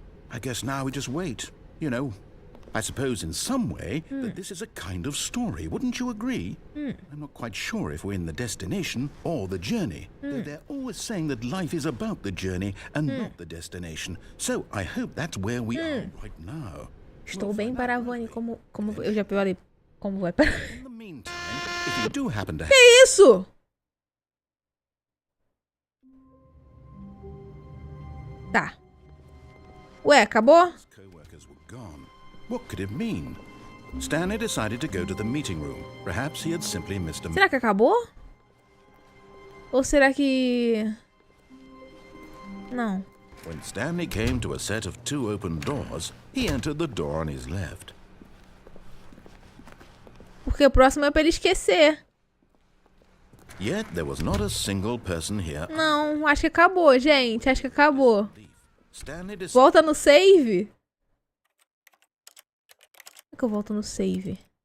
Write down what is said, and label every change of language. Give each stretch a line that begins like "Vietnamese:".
English: I guess now we just wait. You know, I suppose in some way that this is a kind of story. Wouldn't you agree? I'm not quite sure if we're in the destination or the journey. They're always saying that life is about the journey and not the destination. So I hope that's where we are right now.
Portuguese: Estou bem paravane, como eu já falei, como vai parar.
English: In the meantime, if you do happen to have...
Portuguese: Que isso? Tá. Ué, acabou?
English: His co-workers were gone. What could it mean? Stanley decided to go to the meeting room. Perhaps he had simply missed a...
Portuguese: Será que acabou? Ou será que... Não.
English: When Stanley came to a set of 2 open doors, he entered the door on his left.
Portuguese: Porque o próximo é pra ele esquecer.
English: Yet there was not a single person here.
Portuguese: Não, acho que acabou, gente. Acho que acabou.
English: Stanley decided...
Portuguese: Volta no save? Como é que eu volto no save?